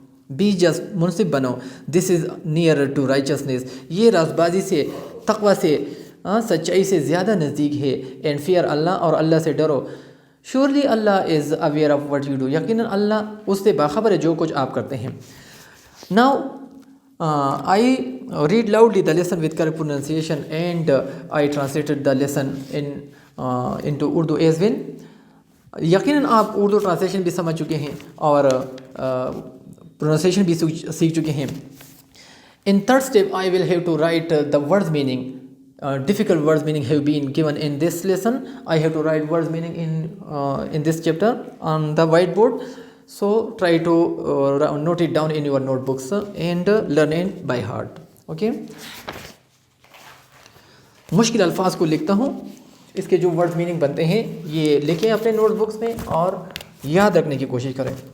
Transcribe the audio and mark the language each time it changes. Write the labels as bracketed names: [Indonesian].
[English] be just, [Urdu] منصف بنو. [English] this is near to righteousness, [Urdu] یہ راست بازی سے، تقوی سے، سچائی سے زیادہ نزدیک ہے. [English] and fear Allah, [Urdu] اور اللہ سے ڈرو. [English] surely Allah is aware of what you do, [Urdu] یقیناً اللہ اس سے باخبر ہے جو کچھ آپ کرتے ہیں. [English] Now I read loudly the lesson with correct pronunciation, and I translated the lesson into Urdu as well. [Urdu] یقیناً آپ اردو ٹرانسلیشن بھی سمجھ چکے ہیں اور پروننسیشن بھی سیکھ چکے ہیں. [English] In third step, I will have to write the words meaning. Difficult words meaning have been given in this lesson. I have to write words meaning in this chapter on the whiteboard. So try to note it down in your notebooks and learn it by heart. Okay. [Urdu] مشکل الفاظ کو لکھتا ہوں، اس کے جو word meaning بنتے ہیں یہ لکھیں اپنے نوٹ بکس میں اور یاد رکھنے کی کوشش کریں.